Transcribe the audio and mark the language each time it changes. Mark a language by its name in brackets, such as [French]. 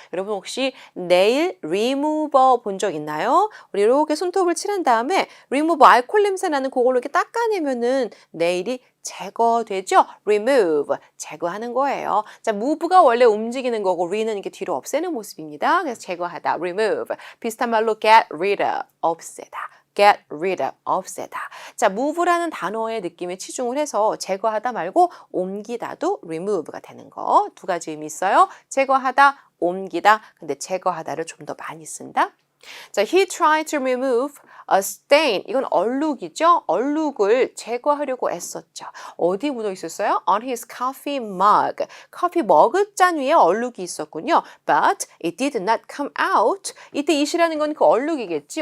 [Korean] 여러분 혹시 네일 리무버 본 적 있나요? 우리 이렇게 손톱을 칠한 다음에 리무버 알코올 냄새 나는 그걸로 이렇게 닦아내면은 네일이 제거되죠? [English] remove. 제거하는 거예요. [Korean] 자, move가 원래 움직이는 거고 re는 이렇게 뒤로 없애는 모습입니다. 그래서 제거하다. remove. 비슷한 말로 [English] get rid of. [Korean] 없애다. [English] get rid of, 없애다. [Korean] 자, move라는 단어의 느낌에 치중을 해서 제거하다 말고 옮기다도 remove가 되는 거. 두 가지 의미 있어요. 제거하다, 옮기다. 근데 제거하다를 좀 더 많이 쓴다. [English] 자, he tried to remove a stain. [Korean] 이건 얼룩이죠. 얼룩을 제거하려고 애썼죠. 어디 묻어 있었어요? [English] On his coffee mug. [Korean] 커피 머그잔 위에 얼룩이 있었군요. [English] But it did not come out. [Korean] 이때 it이라는 건 그 얼룩이겠지.